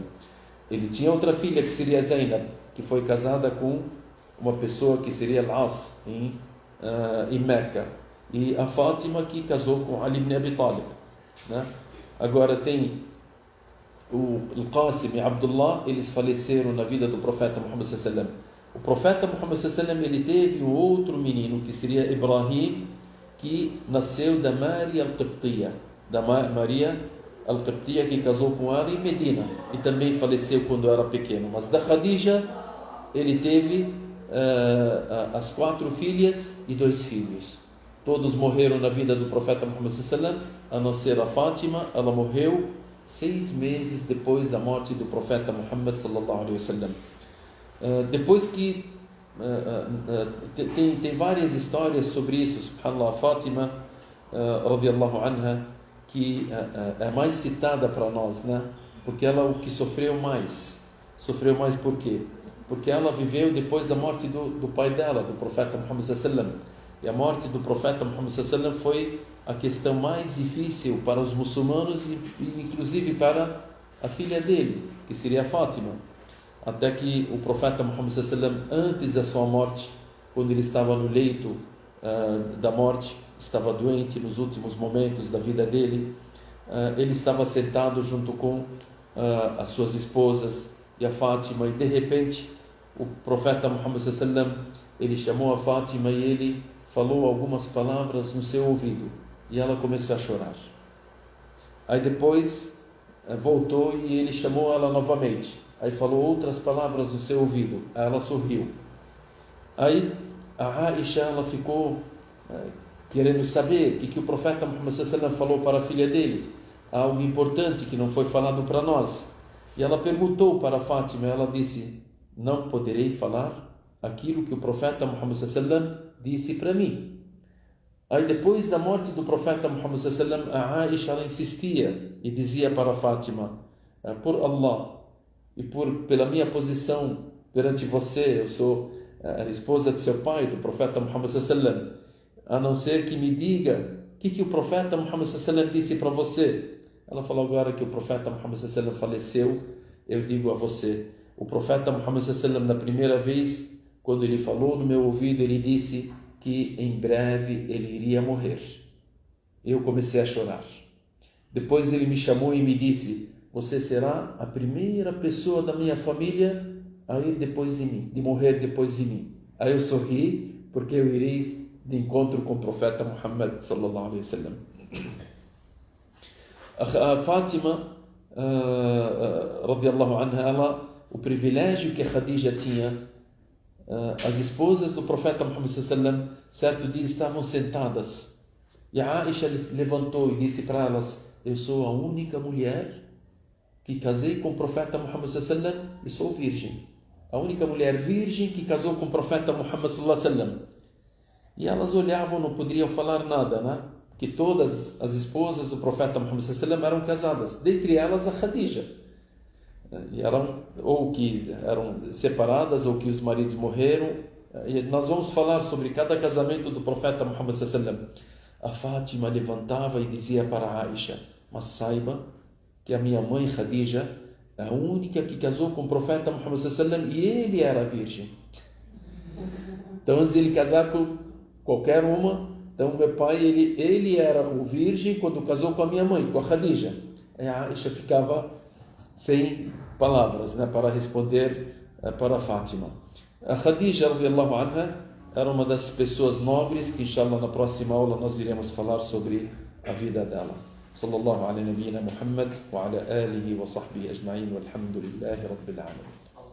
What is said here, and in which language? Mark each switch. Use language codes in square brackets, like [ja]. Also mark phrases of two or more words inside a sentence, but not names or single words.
[pt] Ele tinha outra filha que seria Zainab, que foi casada com uma pessoa que seria Al-As em Meca, e a Fátima, que casou com Ali ibn Abi Talib, né? Agora tem o Qasim e Abdullah, eles faleceram na vida do profeta Muhammad sallallahu. O profeta Muhammad sallallahu, ele teve um outro menino que seria Ibrahim, que nasceu da Maria al-Qibtiyya, da Maria al-Qibtiyya, que casou com ela em Medina e também faleceu quando era pequeno. Mas da Khadija ele teve as 4 filhas e 2 filhos. Todos morreram na vida do profeta Muhammad sallallahu, a não ser a Fátima. Ela morreu 6 meses depois da morte do profeta Muhammad [ar] صلى الله عليه وسلم. [pt] Depois que tem várias histórias sobre isso, subhanallah. A Fátima [ar] رضي الله عنها, [pt] que é mais citada para nós, né? Porque ela o que sofreu mais por quê? Porque ela viveu depois da morte do pai dela, do profeta Muhammad [ar] صلى الله عليه وسلم. [pt] E a morte do profeta Muhammad [ar] صلى الله عليه وسلم [pt] foi a questão mais difícil para os muçulmanos e inclusive para a filha dele, que seria a Fátima. Até que o profeta Muhammad [ar] صلى الله عليه وسلم, [pt] antes da sua morte, quando ele estava no leito da morte, estava doente nos últimos momentos da vida dele, ele estava sentado junto com as suas esposas e a Fátima, e de repente o profeta Muhammad [ar] صلى الله عليه وسلم, [pt] ele chamou a Fátima e ele falou algumas palavras no seu ouvido, e ela começou a chorar. Aí depois voltou e ele chamou ela novamente, aí falou outras palavras no seu ouvido, aí ela sorriu. Aí a Aisha, ela ficou querendo saber o que o profeta Muhammad [ar] صلى الله عليه وسلم [pt] falou para a filha dele, algo importante que não foi falado para nós. E ela perguntou para Fátima, ela disse: não poderei falar aquilo que o profeta Muhammad [ar] صلى الله عليه وسلم [pt] disse para mim. Aí depois da morte do profeta Muhammad [ar] صلى الله عليه وسلم, [pt] a Aisha, ela insistia e dizia para Fátima: por Allah e pela minha posição perante você, eu sou a esposa de seu pai, do profeta Muhammad [ar] صلى الله عليه وسلم, [pt] a não ser que me diga o que o profeta Muhammad [ar] صلى الله عليه وسلم [pt] disse para você. Ela falou: agora que o profeta Muhammad [ar] صلى الله عليه وسلم [pt] faleceu, eu digo a você, o profeta Muhammad [ar] صلى الله عليه وسلم, [pt] na primeira vez, quando ele falou no meu ouvido, ele disse que em breve ele iria morrer. Eu comecei a chorar. Depois ele me chamou e me disse: você será a primeira pessoa da minha família a ir depois de mim, de morrer depois de mim. Aí eu sorri, porque eu irei de encontro com o profeta Muhammad [ar] صلى الله عليه وسلم. [pt] A Fátima [ar] رضي الله عنها, [pt] o privilégio que a Khadija tinha, as esposas do profeta Muhammad [ar] صلى الله عليه وسلم, [pt] certo dia estavam sentadas e a Aisha levantou e disse para elas: eu sou a única mulher que casei com o profeta Muhammad [ar] صلى الله عليه وسلم [pt] e sou virgem. A única mulher virgem que casou com o profeta Muhammad [ar] صلى الله عليه وسلم. [pt] E elas olhavam, não poderiam falar nada, né? Que todas as esposas do profeta Muhammad [ar] صلى الله عليه وسلم [pt] eram casadas, dentre elas a Khadija. E eram separadas, ou que os maridos morreram. E nós vamos falar sobre cada casamento do profeta Muhammad [ar] صلى الله عليه وسلم. [pt] A Fátima levantava e dizia para a Aisha: mas saiba que a minha mãe Khadija é a única que casou com o profeta Muhammad [ar] صلى الله عليه وسلم [pt] e ele era virgem. Então, antes de ele casar com qualquer uma, então meu pai, ele era o virgem quando casou com a minha mãe, com a Khadija. A Aisha ficava sem palavras, né, para responder para a Fátima. A Khadija [ar] رضي الله عنها [pt] era uma das pessoas nobres que, inshallah, na próxima aula nós iremos falar sobre a vida dela. [ar] صلى الله على نبينا محمد وعلى آله وصحبه أجمعين والحمد لله رب العالمين.